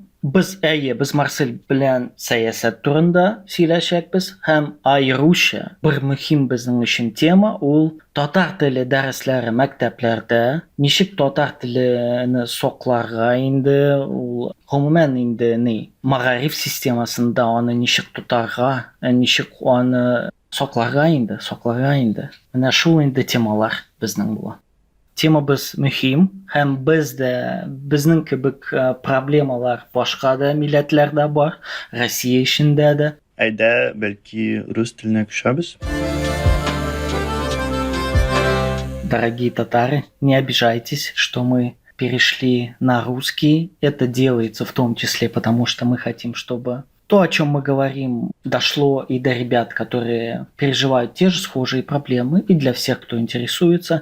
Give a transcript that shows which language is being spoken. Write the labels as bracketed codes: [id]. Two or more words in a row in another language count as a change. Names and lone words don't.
[tt] Без Марсель белән сәясәт турында сөйләшәкбез һәм аеруча бер мөһим безнең өчен тема, ул татар теле дәресләре мәктәпләрдә, ничек татар телене сакларга инде, ул гомумән инде мәгариф системасында аны ничек тотарга, ничек аны сакларга инде. Менә шул инде темалар безнең була. Темабыз мөһим һәм безнең кебек проблемалар башка да милләтләрдә бар, Россия эчендә дә. Бәлки рус теленә күчәбез? [ru] Дорогие татары, не обижайтесь, что мы перешли на русский. Это делается в том числе потому, что мы хотим, чтобы то, о чем мы говорим, дошло и до ребят, которые переживают те же схожие проблемы, и для всех, кто интересуется.